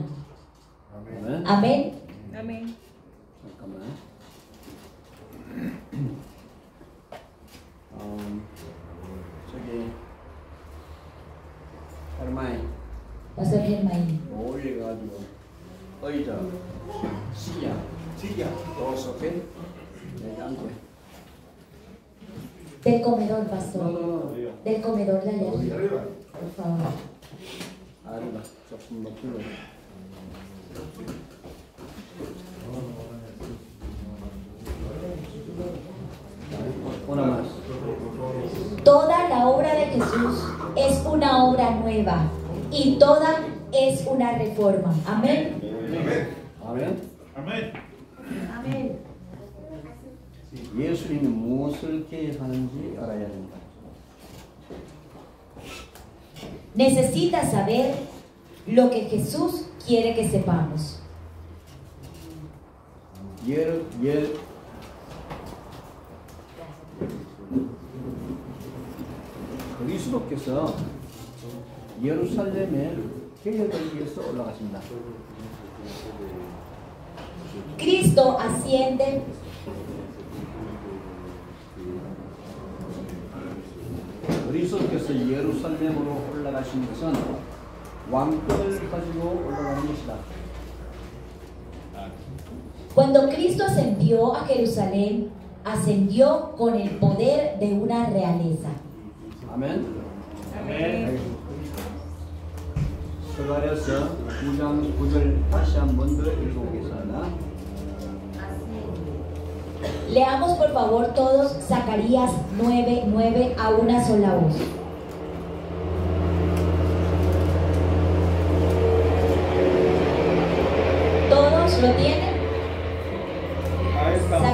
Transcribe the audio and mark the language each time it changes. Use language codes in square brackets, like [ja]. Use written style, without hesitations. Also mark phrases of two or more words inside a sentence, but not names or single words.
[ko] 아멘. [es] Amén. Amén. [ko] 잠깐만. 저기 할머니 [es] Pastor Germain. [ko] 올려가지고 의자 시야 오케이 내가 앉게. [es] Del comedor, pastor. No. Del comedor de allá. Por favor. [ko] 아래가 조금 높이로. [es] Una más. Toda la obra de Jesús es una obra nueva y toda es una reforma. Amén. [ko] 아멘. [es] Amén. Amén. [ko] 예수님이 무엇을 계획하는지 알아야 합니다. [es] Necesitas saber lo que Jesús quiere que sepamos. [ko] 그리스도께서 예루살렘에 개혁을 위해서 올라가십니다. [es] Cristo asciende [ko] 그리스도께서 예루살렘으로 올라가신 것은 왕권을 가지고 올라가는 것이다. [es] Cuando Cristo ascendió a Jerusalén, ascendió con el poder de una realeza. [ko] 아멘. [es] Amén. [ko] 스가랴서 9장 9절 다시 한 번 더 읽어보겠습니다. [es] Leamos por favor todos Zacarías 9:9 a una sola voz. ¿Todos lo tienen? Ahí estamos.